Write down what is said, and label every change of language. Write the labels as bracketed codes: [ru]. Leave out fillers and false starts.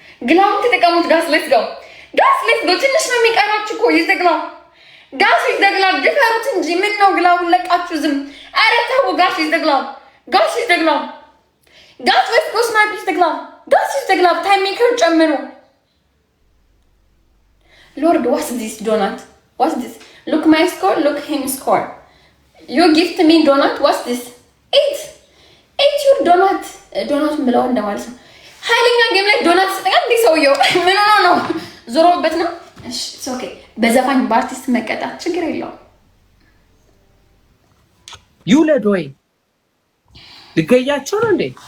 [am] ግላቡን ተጠቀሙት ጋስ። [en] ሌትስ ጎ ጋስ። [am] ትንሽ ነው የሚቀራችሁ እኮ። [en] ዩዝ ዘ ግላብ ጋስ። ዩዝ ዘ ግላብ [am] ድፈሩት እንጂ ምን ነው ግላቡን ለቃችሁ ዝም። አረ ተው ጋስ። [en] ዩዝ ዘ ግላብ ጋስ። ዩዝ ዘ ግላብ ጋስ። ሌትስ ጎ ስናይፕ። ዩዝ ዘ ግላብ ጋስ። ዩዝ ዘ ግላብ ታይም ሜከር ጨምሩ። Lord, what's this donut? What's this? Look my score, look him score. You gift me donut, what's this? Eat your donut. [am] Donut ብለው እንደማለት ነው። ኃይለኛ ጌም ላይ ዶናት ስጠጋ እንዴ ሰውየው ምን ሆኖ ነው? ዞሮበት ነው? እሺ ኦኬ። በዘፋኝ በአርቲስት መቀጣት ችግር የለውም። ይውለድ ወይ ልገያቸው ነው እንዴ?